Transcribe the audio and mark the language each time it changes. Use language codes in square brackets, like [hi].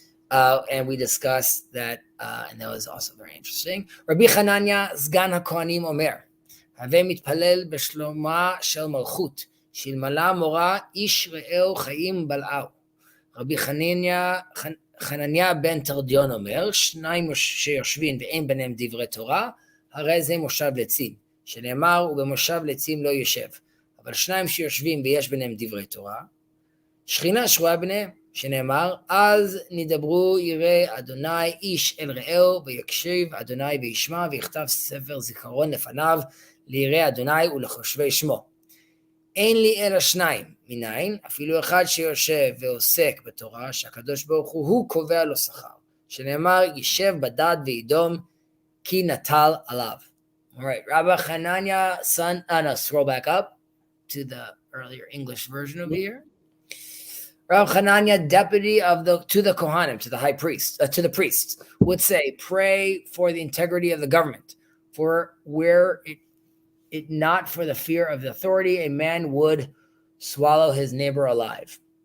[en] And we discussed that, and that was also very interesting. [he] Rabbi Chananya, Zgan HaKohanim Omer, Have mitpalel בשלומה של מלכות, שאלמלא מורה איש רעהו חיים בלעו. רבי חנניה בן תרדיון אומר, שניים שיושבים ואין ביניהם דברי תורה, הרי זה מושב לצים, שנאמר ובמושב לצים לא יושב. אבל שניים שיושבים ויש ביניהם דברי תורה, שכינה שרויה ביניהם, שנאמר, אז נדברו ירא אדוני איש אל רעהו, ויקשיב אדוני וישמע, ויכתב ספר זיכרון לפניו, לירא אדוני ולחושבי שמו. אין לי אלא שניים, מניין, אפילו אחד שיושב ועוסק בתורה, שהקדוש ברוך הוא קובע לו שכר, שנאמר, יישב בדד וידום, כי נטל עליו. [en] All right, Rabbi Hanania, scroll back up to the earlier English version over here. Rav Hananya, deputy to the Kohanim, to the high priest, to the priests, would say, pray for the integrity of the government, for where it not for the fear of the authority, a man would swallow his neighbor alive.